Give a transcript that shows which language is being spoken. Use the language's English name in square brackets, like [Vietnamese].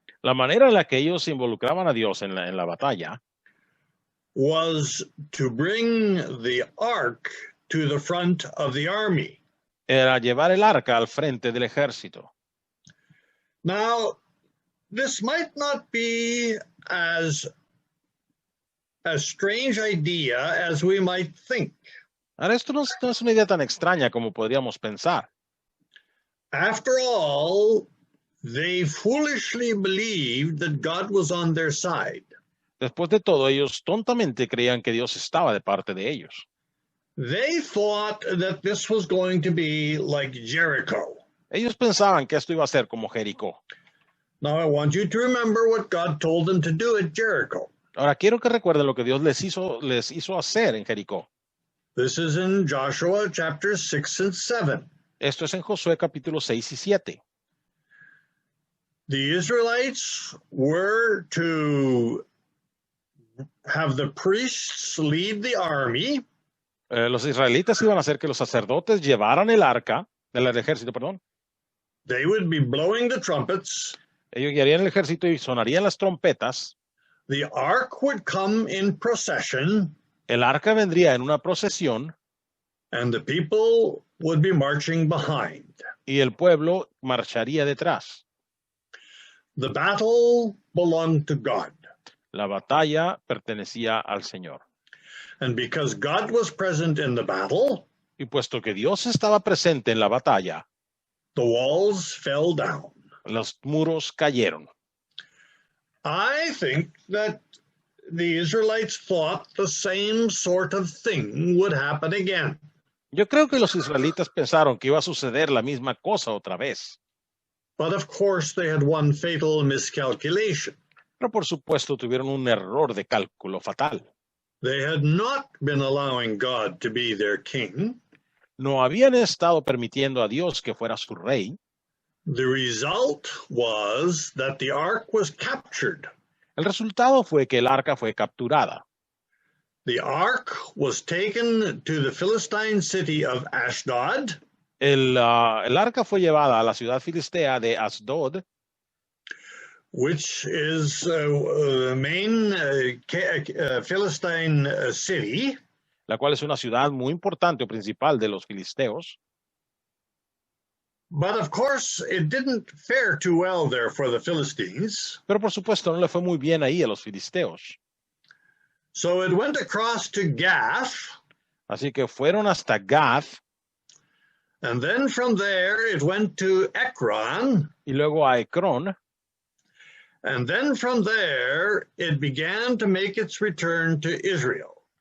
[Spanish] La manera en la que ellos involucraban a Dios en la batalla [English] was to bring the ark to the front of the army. [Spanish] era llevar el arca al frente del ejército. [English] Now, this might not be as a strange idea as we might think. [Spanish] Ahora, esto no es una idea tan extraña como podríamos pensar. [English] After all, they foolishly believed that God was on their side. [Spanish] Después de todo, ellos tontamente creían que Dios estaba de parte de ellos. [English] They thought that this was going to be like Jericho. [Spanish] Ellos pensaban que esto iba a ser como Jericó. [English] Now, I want you to remember what God told them to do at Jericho. [Spanish] Ahora, quiero que recuerden lo que Dios les hizo hacer en Jericó. [English] This is in Joshua chapters 6 and 7. [Spanish] Esto es en Josué capítulo 6 y 7. [English] The Israelites were to have the priests lead the army. [Spanish] Los israelitas iban a hacer que los sacerdotes llevaran el arca del ejército, perdón. [English] They would be blowing the trumpets. [Spanish] Ellos guiarían el ejército y sonarían las trompetas. [English] The ark would come in procession. [Spanish] El arca vendría en una procesión. [English] And the people would be marching behind. [Spanish] Y el pueblo marcharía detrás. [English] The battle belonged to God. [Spanish] La batalla pertenecía al Señor. [English] And because God was present in the battle, [Spanish] y puesto que Dios estaba presente en la batalla, [English] the walls fell down. [Spanish] Los muros cayeron. [English] I think that the Israelites thought the same sort of thing would happen again. [Spanish] Yo creo que los israelitas pensaron que iba a suceder la misma cosa otra vez. [English] But of course they had one fatal miscalculation. [Spanish] Pero por supuesto tuvieron un error de cálculo fatal. [English] They had not been allowing God to be their king. [Spanish] No habían estado permitiendo a Dios que fuera su rey. [English] The result was that the ark was captured. [Spanish] El resultado fue que el arca fue capturada. [English] The ark was taken to the Philistine city of Ashdod. [Spanish] El arca fue llevada a la ciudad filistea de Asdod, [English] which is the main Philistine city. [Spanish] La cual es una ciudad muy importante o principal de los filisteos. [English] But of course, it didn't fare too well there for the Philistines. [Spanish] Pero por supuesto no le fue muy bien ahí a los filisteos. [English] So it went across to Gath. [Spanish] Así que fueron hasta Gath. [English] And then from there it went to Ekron. [Spanish] Y luego a Ecrón. [English] And then from there it began to make its return to Israel.